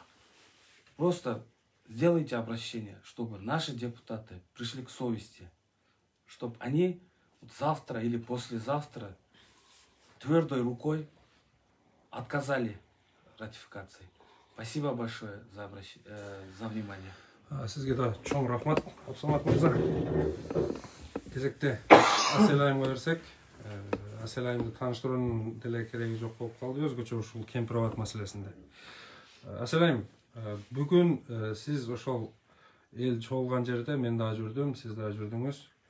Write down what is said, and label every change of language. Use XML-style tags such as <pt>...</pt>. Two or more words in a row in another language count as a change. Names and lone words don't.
<ru>Просто сделайте обращение, чтобы наши депутаты пришли к совести, чтобы они вот завтра или послезавтра твердой рукой отказали ратификации. Спасибо большое за внимание.</ru> <ky>Сізге да чоң рахмат, Абсамат мырза. Кезекте Аселайымға берсек, Аселайымды таныштыруунун деле кереги жок болуп калды, өзгөчө ушул Кемпироват маселесинде. Аселайым, бүгүн сиз ошол эл чогулган жерде мен да жүрдүм, сиз да жүрдүңүз.</ky>